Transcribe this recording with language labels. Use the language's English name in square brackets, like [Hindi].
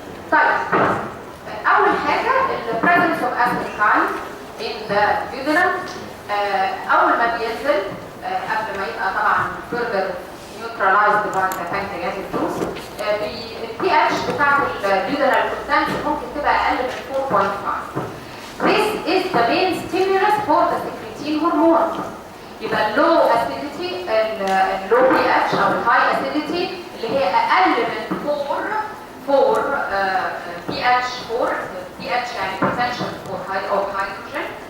[Arabic] طيب أول حاجة ال [English] presence of acetylcholine in the duodenum. [Arabic] أول ما بينزل قبل ما يبقى طبعا [English] further neutralized by the pancreatic juice، [Arabic] ال pH بتاعت الduodenal content ممكن تبقى أقل من 4.5. [English] This is the main stimulus for the secretin hormone. يبقى low acidity، low pH أو high acidity [Arabic] اللي هي أقل من [English] 4 pH 4 pH يعني potential for of hydrogen.